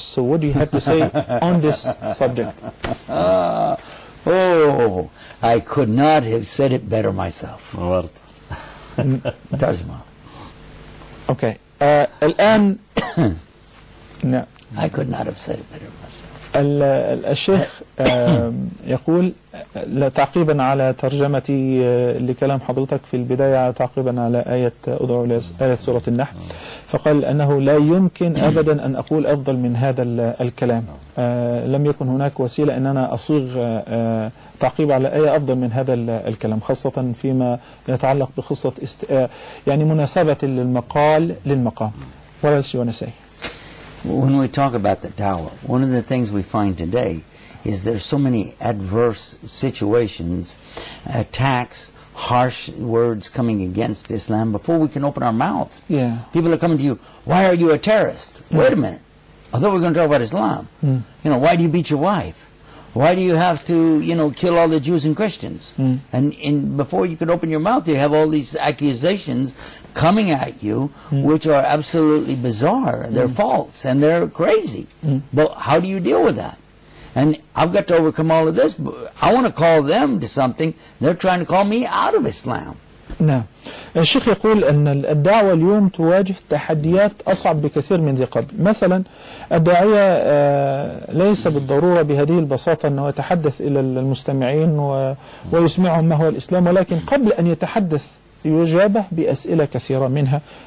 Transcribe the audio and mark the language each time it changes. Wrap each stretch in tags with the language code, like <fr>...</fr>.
<en>So what do you have to say on this subject? I could not have said it better myself. Tajma. Okay. Al-an. No. I could not have said it better myself.</en> <ar>الشيخ يقول تعقيبا على ترجمتي لكلام حضرتك في البداية، تعقيبا على آية أدعو آية سورة النحل، فقال أنه لا يمكن أبدا أن أقول أفضل من هذا الكلام، لم يكن هناك وسيلة أن أنا أصيغ تعقيب على آية أفضل من هذا الكلام، خاصة فيما يتعلق بقصة يعني مناسبة للمقال للمقام. ولا شيء ونسي.</ar> <en>When we talk about the Dawah, one of the things we find today is there's so many adverse situations, attacks, harsh words coming against Islam before we can open our mouth. Yeah. People are coming to you, why are you a terrorist? Mm. Wait a minute, I thought we were going to talk about Islam. Mm. You know, why do you beat your wife? Why do you have to, you know, kill all the Jews and Christians? Mm. And before you can open your mouth, you have all these accusations coming at you, which are absolutely bizarre. They're false and they're crazy. But how do you deal with that? And I've got to overcome all of this. I want to call them to something. They're trying to call me out of Islam.</en> <ar>نعم. الشيخ يقول أن الدعوة اليوم تواجه تحديات أصعب بكثير من ذي قبل. مثلا الداعية ليس بالضرورة بهذه البساطة أنه يتحدث إلى المستمعين ويسمعهم ما هو الإسلام، ولكن قبل أن يتحدث يجابه بأسئلة كثيرة، منها</ar>